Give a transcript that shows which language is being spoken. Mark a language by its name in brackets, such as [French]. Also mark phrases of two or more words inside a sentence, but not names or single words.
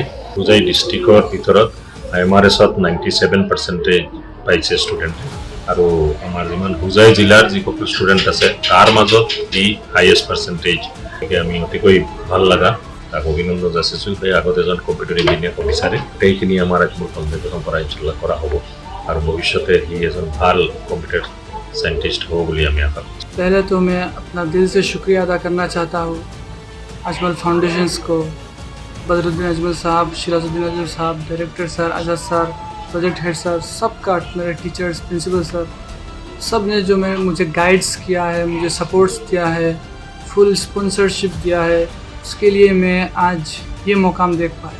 [Assamese] হোজাই ডিষ্ট্ৰিক্টৰ ভিতৰত MRSত 97% পাইছে ষ্টুডেণ্টে আৰু আমাৰ যিমান হোজাই জিলাৰ যিসকল ষ্টুডেণ্ট আছে তাৰ মাজত ই [English] highest percentage. [Assamese] আমি অতিকৈ ভাল লগা তাক অভিনন্দন যাচিছোঁ। সেই আগত এজন [English] computer engineer [Assamese] হ'ব বিচাৰে। সেইখিনি আমাৰ আজমল ফাউণ্ডেশ্যনৰ পৰা ইনশাল্লাহ কৰা হ'ব আৰু ভৱিষ্যতে সি এজন ভাল [English] computer scientist [Hindi] हो बोलिए हमें यहाँ पर। पहले तो मैं अपना दिल से शुक्रिया अदा करना चाहता हूँ अजमल फाउंडेशंस को, बदरुद्दीन अजमल साहब, शिराजुद्दीन अजमल साहब, डायरेक्टर सर, आज़ाद सर, [English] project head [Hindi] सर, सबका, मेरे टीचर्स, प्रिंसिपल सर, सब ने जो मुझे गाइड्स किया है, मुझे सपोर्ट्स दिया है, [English] full sponsorship [Hindi] दिया है, उसके लिए मैं आज ये मुकाम देख पाया।